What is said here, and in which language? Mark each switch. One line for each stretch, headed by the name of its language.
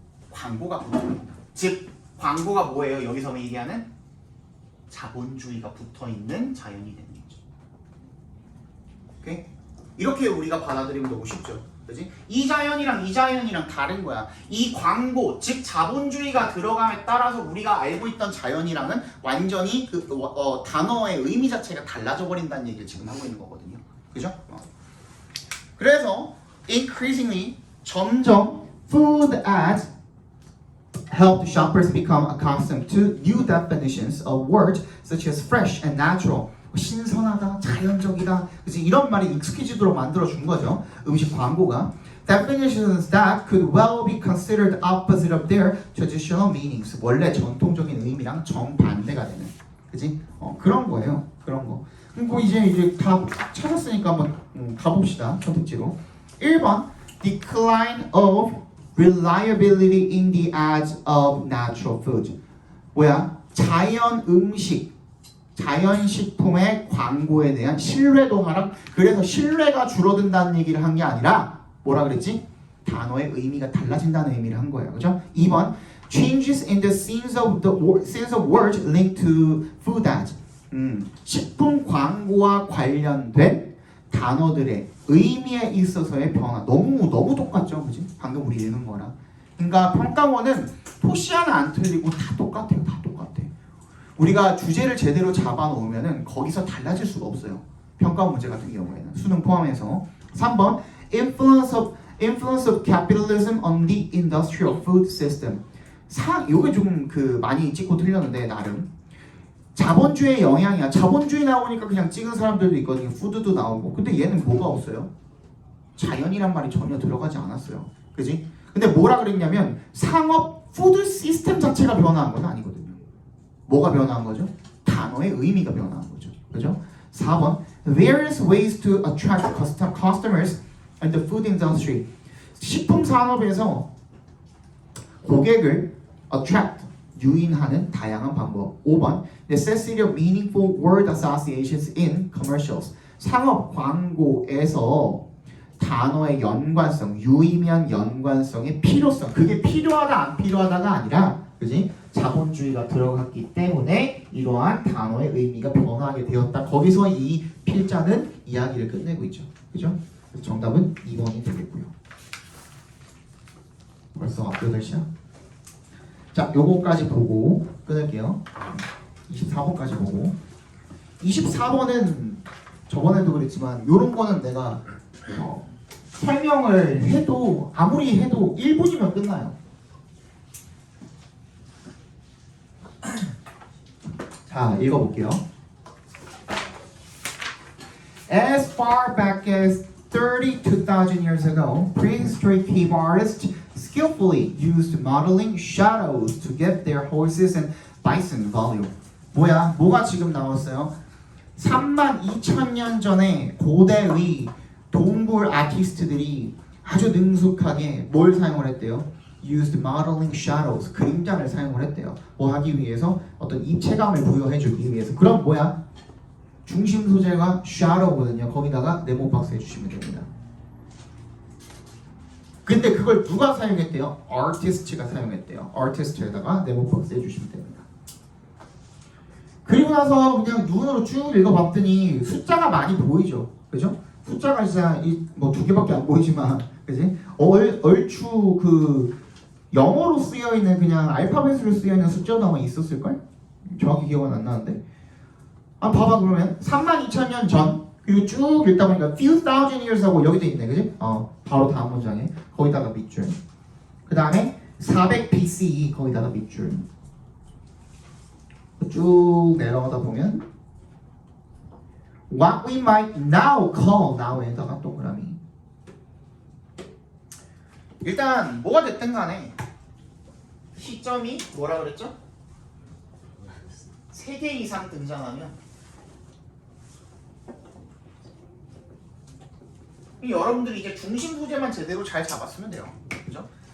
Korean: 광고가 붙어있는, 즉 광고가 뭐예요? 여기서 얘기하는 자본주의가 붙어있는 자연이 되는 거죠. 오케이? 이렇게 우리가 받아들이면 너무 쉽죠. 그지? 이 자연이랑 다른 거야. 이 광고, 즉 자본주의가 들어감에 따라서 우리가 알고 있던 자연이랑은 완전히 단어의 의미 자체가 달라져 버린다는 얘기를 지금 하고 있는 거거든요. 그죠? 그래서
English: increasingly
Korean: 점점
English: food ads helped shoppers become accustomed to new definitions of words such as fresh and natural.
Korean: 신선하다, 자연적이다, 그치? 이런 말이 익숙해지도록 만들어준 거죠. 음식 광고가.
English: Definitions that could well be considered opposite of their traditional meanings.
Korean: 원래 전통적인 의미랑 정반대가 되는. 그치? 그런 거예요. 그런 거. 그리고 이제 다 찾았으니까 한번 가봅시다. 선택지로.
English: 1번 Decline of reliability in the ads of natural food.
Korean: 뭐야? 자연 음식, 자연식품의 광고에 대한 신뢰도 하락. 그래서 신뢰가 줄어든다는 얘기를 한 게 아니라 뭐라 그랬지? 단어의 의미가 달라진다는 의미를 한 거예요. 그죠?
English: 2번 Changes in the sense of words linked to food ads.
Korean: 식품 광고와 관련된 단어들의 의미에 있어서의 변화. 너무 똑같죠, 그지? 방금 우리 읽은 거랑. 그러니까 평가원은 토시 하나 안 틀리고 다 똑같아요, 다 똑같아. 우리가 주제를 제대로 잡아놓으면은 거기서 달라질 수가 없어요. 평가 문제 같은 경우에는 수능 포함해서.
English: 3번 influence of capitalism on the industrial food system.
Korean: 요게 좀 그 많이 찍고 틀렸는데 나름 자본주의의 영향이야. 자본주의 나오니까 그냥 찍은 사람들도 있거든요. 푸드도 나오고. 근데 얘는 뭐가 없어요? 자연이란 말이 전혀 들어가지 않았어요. 그지? 근데 뭐라 그랬냐면 상업 푸드 시스템 자체가 변화한 건 아니거든요. 뭐가 변화한 거죠? 단어의 의미가 변화한 거죠. 그죠?
English: 4번 Various ways to attract customers in the food industry.
Korean: 식품 산업에서 고객을 attract 유인하는 다양한 방법.
English: 5번 Necessity of meaningful word associations in commercials.
Korean: 상업 광고에서 단어의 연관성, 유의미한 연관성의 필요성. 그게 필요하다 안 필요하다가 아니라 그지? 자본주의가 들어갔기 때문에 이러한 단어의 의미가 변화하게 되었다. 거기서 이 필자는 이야기를 끝내고 있죠. 그죠? 그래서 정답은 2번이 되겠고요. 벌써 앞 8시야? 자, 요거까지 보고 끊을게요. 24번까지 보고 24번은 저번에도 그랬지만 요런 거는 내가 설명을 해도 아무리 해도 1분이면 끝나요. 자, 읽어볼게요.
English: As far back as 32,000 years ago, prehistoric cave artists skillfully used modeling shadows to get their horses and bison value.
Korean: 뭐가 지금 나왔어요? 32,000년 전에 고대의 동굴 아티스트들이 아주 능숙하게 뭘 사용을 했대요?
English: Used modeling shadows,
Korean: 그림자를 사용을 했대요. 뭐 하기 위해서? 어떤 입체감을 부여해주기 위해서. 그럼 중심 소재가 shadow거든요. 거기다가 네모 박스 해주시면 됩니다. 근데 그걸 누가 사용했대요? artist가 사용했대요. artist에다가 네모 박스 해주시면 됩니다. 그리고 나서 그냥 눈으로 쭉 읽어봤더니 숫자가 많이 보이죠. 그죠? 숫자가 진짜 뭐 2개밖에 안 보이지만, 그지? 얼추 그 영어로 쓰여 있는 그냥 알파벳으로 쓰여 있는 숫자도 아마 있었을걸? 정확히 기억은 안 나는데. 봐봐 그러면 32,000년 전 그리고 쭉 읽다 보니까 few thousand years 하고 여기도 있네, 그지? 바로 다음 문장에 거기다가 밑줄. 그 다음에 400 BCE 거기다가 밑줄. 쭉 내려가다 보면 what we might now call now에다가 동그라미. 일단 뭐가 됐든 간에 시점이 뭐라 그랬죠? 3개 이상 등장하면 여러분들이 이제 중심 소재만 제대로 잘 잡았으면 돼요. 그죠?